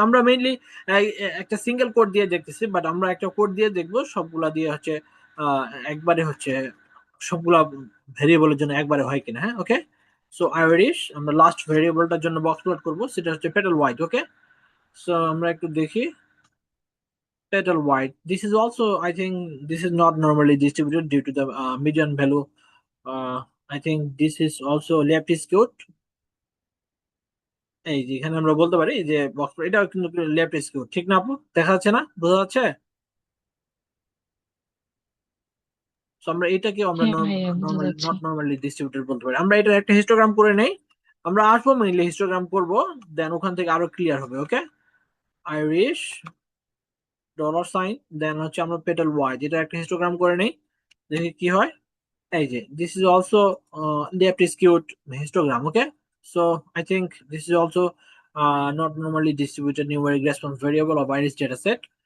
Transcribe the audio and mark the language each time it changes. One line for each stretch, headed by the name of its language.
Bangla: আমরা মেইনলি একটা single quote দিয়ে দেখতেছি, বাট আমরা একটা কোড দিয়ে দেখবো সবগুলা দিয়ে হচ্ছে আহ, একবারে হচ্ছে সবগুলা ভেরিয়েবলের জন্য একবারে হয় কিনা। হ্যাঁ, ওকে। সো আইরিশ আমরা লাস্ট ভেরিয়েবলটার জন্য বক্স প্লট করবো, সেটা হচ্ছে পেটাল হোয়াইট। ওকে, সো আমরা একটু দেখি petal white.
English: This is also, I think, this is not normally distributed due to the median value. I think this is also left skewed.
Bangla: এই যে এখানে আমরা বলতে পারি যে বক্স এটাও কিন্তু লেফট স্কিউ, ঠিক না আপু? দেখা যাচ্ছে না, বোঝা যাচ্ছে? So আমরা এটাকে আমরা হ্যাঁ ভাইয়া, বোঝা নর্মাল যাচ্ছে। নট নর্মালি ডিস্ট্রিবিউটেড বলতে পারি। আমরা এটা একটা হিস্টোগ্রাম করে নেই, আমরা আসবো মেইনলি হিস্টোগ্রাম করব, দেন ওখান থেকে আরো ক্লিয়ার হবে। ওকে, আইরিশ $, দেন হচ্ছে আমরা পেটাল হোয়াইট, এটা একটা হিস্টোগ্রাম করে নেই, দেখি কি হয়। এই যে
English: this is also left skewed histogram. Okay, so I think this is also not normally distributed numeric response variable of iris data set.